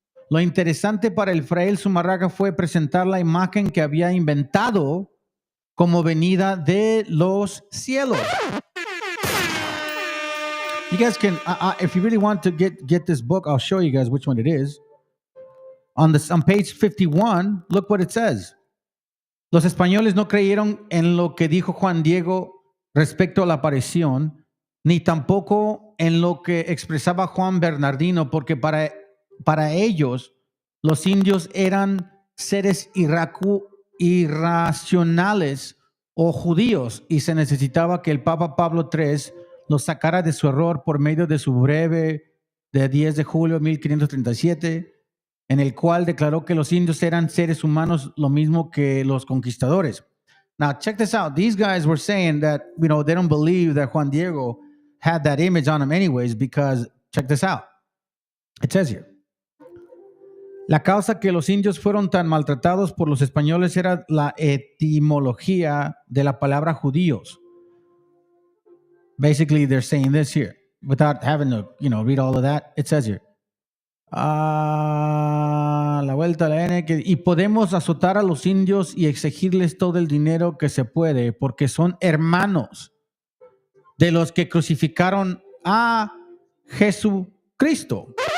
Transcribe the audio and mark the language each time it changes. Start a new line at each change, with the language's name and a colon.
Spanish: Lo interesante para el fraile Sumarraga fue presentar la imagen que había inventado como venida de los cielos.
English: You guys can, if you really want to get this book, I'll show you guys which one it is. On page 51, look what it says.
Spanish: Los españoles no creyeron en lo que dijo Juan Diego respecto a la aparición, ni tampoco en lo que expresaba Juan Bernardino, porque para ellos los indios eran seres irracionales o judíos, y se necesitaba que el Papa Pablo III los sacara de su error por medio de su breve de 10 de julio de 1537, en el cual declaró que los indios eran seres humanos lo mismo que los conquistadores.
English: Now, check this out. These guys were saying that, they don't believe that Juan Diego had that image on him anyways, because, check this out. It says here,
Spanish: la causa que los indios fueron tan maltratados por los españoles era la etimología de la palabra judíos.
English: Basically, they're saying this here, without having to, read all of that. It says here,
Spanish: la vuelta a la N, y podemos azotar a los indios y exigirles todo el dinero que se puede, porque son hermanos de los que crucificaron a Jesucristo.